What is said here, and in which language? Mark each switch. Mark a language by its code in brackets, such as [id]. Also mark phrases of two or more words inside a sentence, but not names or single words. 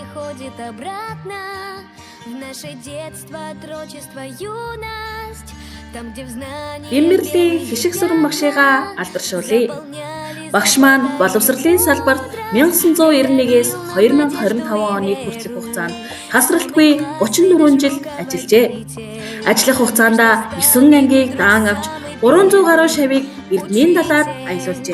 [ru] уходит обратно в наше детство, отрочество, юность. Там, где в знании [mn] Имэрлийн хишиг сүрэн багшигаа алдаршуулъя. Багш маань боловсролын салбарт 1991-ээс 2025 оны хүртэлх хугацаанд тасралтгүй 34 жил ажиллажээ. Ажиллах хугацаанд 9 ангийг даан авч 300 гаруй шавийг эрдмийн далаад аялуулжээ.